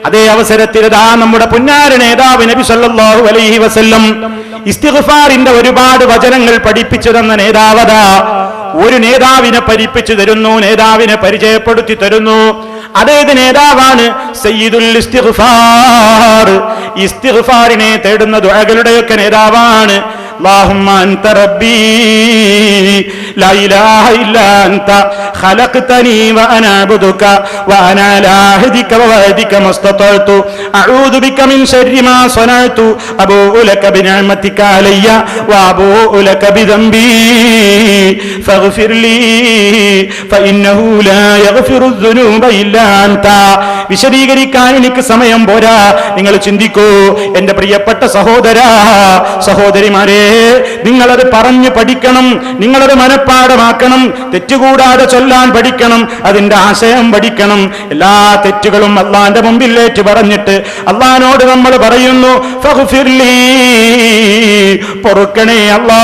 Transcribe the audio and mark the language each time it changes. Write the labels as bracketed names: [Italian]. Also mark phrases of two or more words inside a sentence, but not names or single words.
[Malayalam] അതേ അവസരത്തിൽ ഇതാ നമ്മുടെ പുന്നാര നേതാവ് നബി [Arabic] صلى الله عليه وسلم [Malayalam] ഇസ്തിഗ്ഫാറിന്റെ ഒരുപാട് വചനങ്ങൾ പഠിപ്പിച്ചു തന്ന നേതാവതാ ഒരു നേതാവിനെ പഠിപ്പിച്ചു തരുന്നു, നേതാവിനെ പരിചയപ്പെടുത്തി തരുന്നു. അതേത് നേതാവാണ്? സയ്യിദുൽ ഇസ്തിഗ്ഫാർ. ഇസ്തിഗ്ഫാറിനെ തേടുന്ന ദുആകളുടെയൊക്കെ നേതാവാണ്. [Arabic] اللهم أنت ربي لا إله إلا أنت خلقتني وأنا عبدك وأنا على عهدك ووعدك ما استطعت أعوذ بك من شر ما صنعت أبوء لك بنعمتك علي وأبوء لك بذنبي فاغفر لي فإنه لا يغفر الذنوب إلا أنت. [Malayalam] വിശദീകരിക്കാൻ എനിക്ക് സമയം പോരാ. നിങ്ങൾ ചിന്തിക്കൂ എന്റെ പ്രിയപ്പെട്ട സഹോദരാ സഹോദരിമാരെ, നിങ്ങളത് പറഞ്ഞു പഠിക്കണം, നിങ്ങളത് മനഃപ്പാഠമാക്കണം, തെറ്റുകൂടാതെ ചൊല്ലാൻ പഠിക്കണം, അതിന്റെ ആശയം പഠിക്കണം. എല്ലാ തെറ്റുകളും അള്ളാന്റെ മുമ്പിൽ ഏറ്റു പറഞ്ഞിട്ട് അള്ളാനോട് നമ്മൾ പറയുന്നു, ഫഗ്ഫിർലി, പൊറുക്കണേ അല്ലാ.